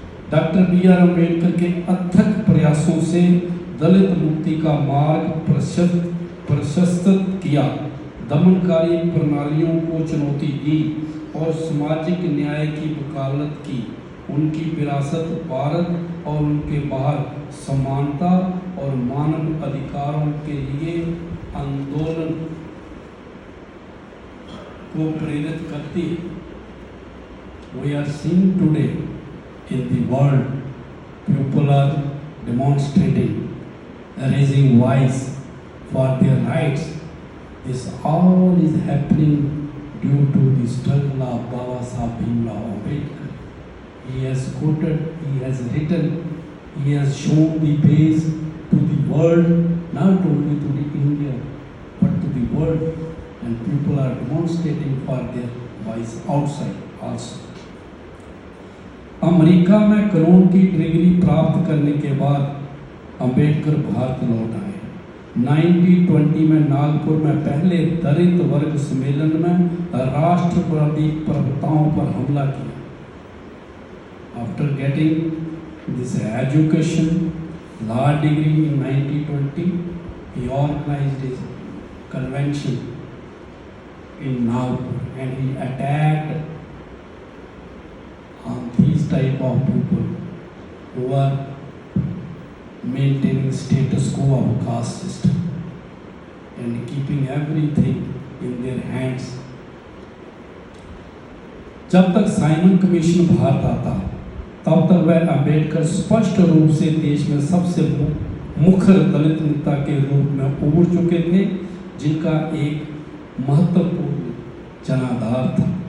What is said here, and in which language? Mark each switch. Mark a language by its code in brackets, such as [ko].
[hi] Doctor B are Ambedkar के अथक प्रयासों से दलित मुक्ति का मार्ग प्रशस्त किया, दमनकारी प्रणालियों को चुनौती दी और सामाजिक न्याय की वकालत की। उनकी विरासत भारत और उनके बाहर समानता और मानव अधिकारों के लिए आंदोलन को प्रेरित करती है। [en] We are seeing today in the world, people are demonstrating, raising voice for their rights. This all is happening due to the struggle of Baba Sahib Bhimrao Ambedkar. He has quoted, he has written, he has shown the ways to the world, not only to the India, but to the world, and people are demonstrating for their voice outside also. [hi] America में कानून की degree प्राप्त करने के बाद अंबेडकर भारत लौट आए। 1920 में नागपुर में पहले दलित वर्ग सम्मेलन में राष्ट्रवादी प्रवक्ताओं पर हमला किया। [en] After getting this education, law degree in 1920, he organized his convention in Nagpur and he attacked on these type of people who are maintaining status quo of caste system and keeping everything in their hands. [hi] जब तक Simon commission Bharat आता तब तक वह अंबेडकर स्पष्ट रूप से देश में सबसे मुखर दलित नेता के रूप में उभर चुके थे, जिनका एक महत्वपूर्ण जनाधार था।